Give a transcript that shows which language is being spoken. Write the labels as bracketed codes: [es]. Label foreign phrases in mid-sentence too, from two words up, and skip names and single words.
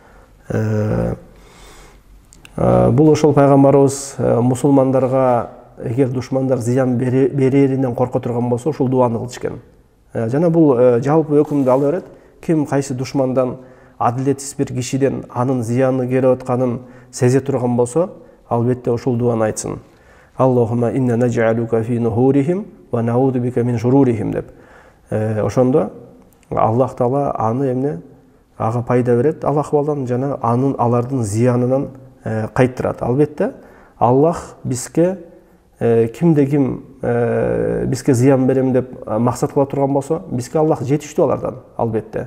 [ky] Бул ошол пайгамбарыбыз мусулмандарга эгер душмандар зыян береринен корко турган болсо, ушул дуаны кылышкан. Жана бул жалпы өкүмдү ала берет. Ким кайсы душмандан, адилетсиз бир кишиден анын зыяны келип атканын сезе турган болсо, албетте ушул дуаны айтсын. [ar] اللهم إنا نجعلك في نحورهم ونعوذ بك من شرورهم деп. [ky] Ошондо Аллах таала аны эмне ага пайда берет, Аллах балдан жана алардын зыянынан кайттырат. Албетте Аллах бизге кимде ким бизге зыян берем деп максат кыла турган болсо, бизге Аллах жетиштүү алардан, албетте.